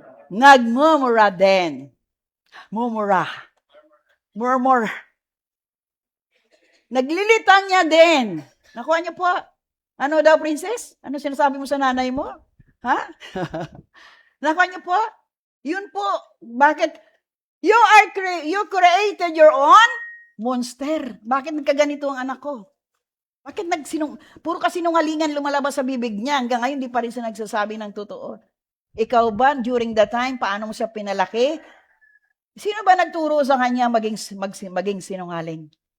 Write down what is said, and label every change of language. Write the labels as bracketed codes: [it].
[tl] Nagmumura din. Mumura. Murmur. Naglilitang niya din. Nakuha niyo po. Ano daw, princess? Ano sinasabi mo sa nanay mo? Ha? Nakuha niyo po? Yun po. Bakit? [en] You created your own monster. [tl] Bakit nagkaganito ang anak ko? Bakit puro kasinungalingan lumalabas sa bibig niya? Hanggang ngayon, di pa rin siya nagsasabi ng totoo. Ikaw ba, [en] during that time, [tl] paano mo siya pinalaki? Sino ba nagturo sa kanya maging sinungaling?